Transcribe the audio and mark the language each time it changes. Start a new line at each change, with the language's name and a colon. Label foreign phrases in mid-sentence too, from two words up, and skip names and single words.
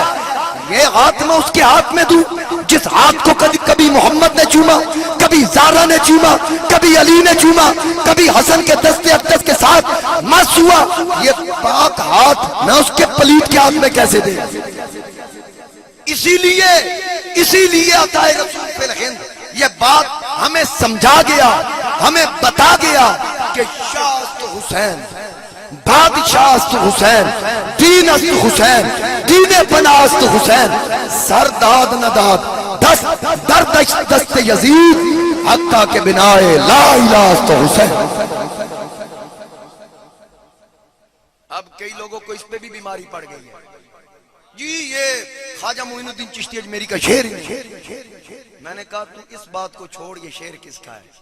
Urdu: یہ ہاتھ میں اس کے ہاتھ میں دوں جس ہاتھ کو کبھی محمد نے چوما، کبھی زارا نے چوما، کبھی علی نے چوما، کبھی حسن کے دستے اقدس کے ساتھ مس ہوا. یہ پاک ہاتھ میں اس کے پلیت کے ہاتھ میں کیسے دے؟ اسی لیے عطائے رسول فی الہند یہ بات ہمیں سمجھا گیا، ہمیں بتا گیا کہ
Persian: شاست حسین، بادشاہست حسین، دین است حسین،
Urdu: دین پناست حسین، سر داد نداد دست دردش دست یزید حقا کے بنائے لا الہ است حسین. اب کئی لوگوں کو اس پہ بھی بیماری پڑ گئی ہے. جی یہ خواجہ معین الدین چشتی اجمیری کا شعر ہے. میں نے کہا تو اس بات کو چھوڑ، یہ شعر کس کا ہے؟